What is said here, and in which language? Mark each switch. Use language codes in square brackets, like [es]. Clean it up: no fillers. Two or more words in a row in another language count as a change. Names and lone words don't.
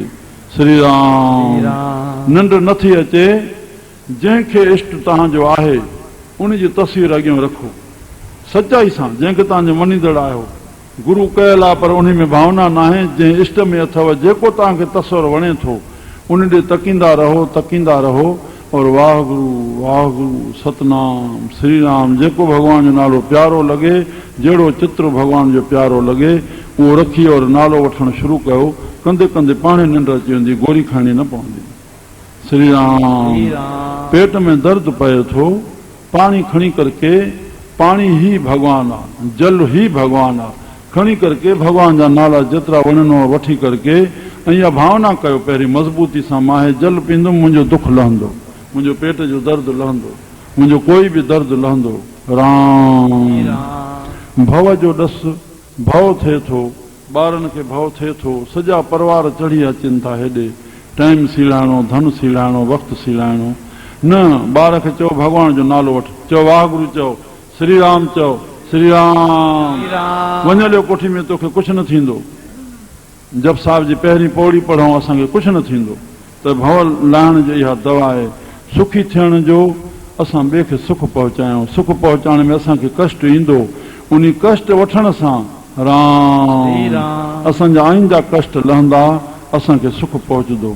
[sd] श्री राम निंड नथी अचे, जंहिंखे इष्ट तव्हांजो आहे उन जी तस्वीर अॻियां रखो सचाई सां, जंहिंखे तव्हांजो मञींदड़ आहियो। गुरू कयल आहे पर उन में भावना न आहे, जंहिं इष्ट में अथव, जेको तव्हांखे तस्वर वणे थो उन ॾे तकींदा रहो, तकींदा रहो, और वाहगुरु वाहगुरु सतनाम श्री राम, जेको भॻवान जो नालो प्यारो लॻे, जहिड़ो चित्र भॻवान जो प्यारो लॻे उहो रखी और नालो वठणु शुरू कयो। कंदे कंदे पाणे निंड अची वेंदी, गोरी खाइणी न पवंदी। श्री राम पेट में दर्द पए थो, पाणी खणी करके, पाणी ही भॻवान आहे, जल ही भॻवान आहे, खणी करके भॻवान जा नाला जेतिरा वणनो वठी करके ऐं इहा भावना कयो पहिरीं मज़बूती सां, मां हे जल पींदुमि मुंहिंजो दुख लहंदो, मुंहिंजो पेट जो दर्द लहंदो, मुंहिंजो कोई बि दर्द लहंदो। राम भव जो ॾस भव थिए थो, ॿारनि खे भव थिए थो, सॼा परिवार चढ़ी अचनि था हेॾे, टाइम सीड़ाइणो, धन सीड़ाइणो, वक़्तु सीड़ाइणो न। ॿार खे चओ भॻवान जो नालो वठ, चओ वाहगुरु, चओ श्री राम, चओ श्री राम, वञ हलियो कोठी में, तोखे कुझु न थींदो। जप साहिब जी पहिरीं पौड़ी पढ़ूं, असांखे कुझु न थींदो। त भव लाहिण जो इहा दवा आहे। सुखी थियण जो असां ॿिए खे सुख पहुचायूं, सुख पहुचाइण में असांखे कष्ट ईंदो, उन कष्ट वठण सां राम असांजा आईंदा कष्ट लहंदा, असांखे सुख पहुचंदो।